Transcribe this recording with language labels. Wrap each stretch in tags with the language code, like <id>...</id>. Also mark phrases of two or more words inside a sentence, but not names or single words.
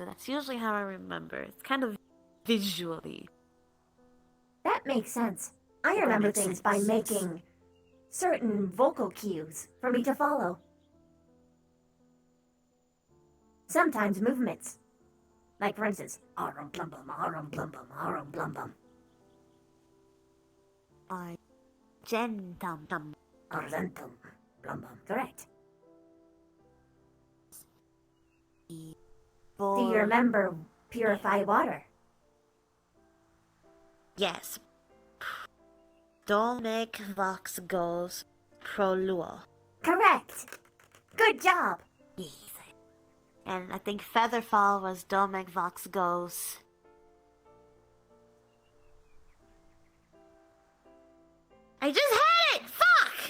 <en>That's usually how I remember. It's kind of visually. That makes sense. I remember things by making certain vocal cues for me to follow. Sometimes movements. Like for instance, arum blum bum, arum blum bum, arum blum bum. Argentum. Argentum blum bum. Correct. Do you remember purify water? Yes. Domec vox goes proluo. Correct. Good job. And I think Featherfall was Domec vox goes. I just had it! Fuck!</en>